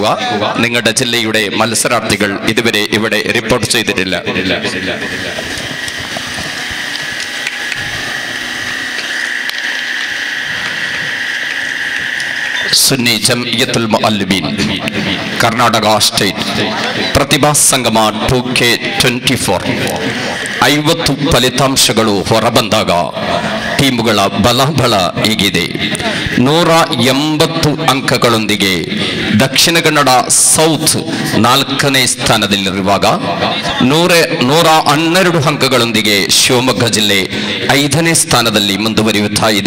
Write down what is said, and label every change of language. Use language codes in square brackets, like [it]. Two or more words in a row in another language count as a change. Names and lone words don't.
[ml] നിങ്ങളുടെ ജില്ലയുടെ മത്സരാർത്ഥികൾ ഇതുവരെ ഇവിടെ റിപ്പോർട്ട് ചെയ്തിട്ടില്ല. [kn] സുന്നി ജംഇയ്യത്തുൽ മുഅല്ലിമീൻ കർണാടക സ്റ്റേറ്റ് ಪ್ರತಿಭಾ ಸಂಗಮ 2K24 50 ಫಲಿತಾಂಶಗಳು ಹೊರಬಂದಾಗ ಟೀಮುಗಳ ಬಲಾಬಲ ಹೀಗಿದೆ. 180 ಅಂಕಗಳೊಂದಿಗೆ ದಕ್ಷಿಣ ಕನ್ನಡ ಸೌತ್ 4ನೇ ಸ್ಥಾನದಲ್ಲಿರುವಾಗ 112 ಅಂಕಗಳೊಂದಿಗೆ ಶಿವಮೊಗ್ಗ ಜಿಲ್ಲೆ 5ನೇ ಸ್ಥಾನದಲ್ಲಿ ಮುಂದುವರಿಯುತ್ತಾ ಇದೆ.